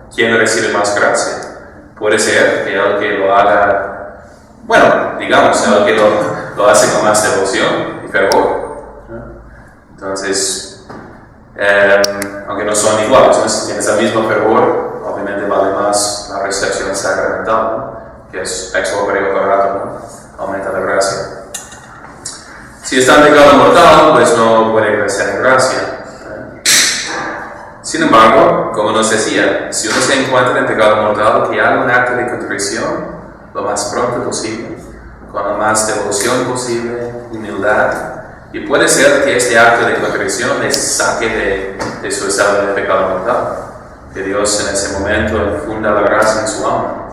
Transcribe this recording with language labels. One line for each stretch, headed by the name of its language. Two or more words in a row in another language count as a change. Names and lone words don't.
Spanish: ¿Quién recibe más gracia? Puede ser que el que lo haga, bueno, digamos, el que lo hace con más devoción y fervor, ¿no? Entonces, aunque no son iguales, ¿no?, si tienes el mismo fervor, obviamente vale más la recepción sacramental, ¿no?, que es
Latin: ex opere operato,
Spanish: ¿no?, aumenta la gracia. Si está en pecado mortal, pues no puede crecer en gracia. Sin embargo, como nos decía, si uno se encuentra en pecado mortal, que haga un acto de contrición lo más pronto posible, con la más devoción posible, humildad, y puede ser que este acto de contrición les saque de su estado de pecado mortal, que Dios en ese momento infunda la gracia en su alma.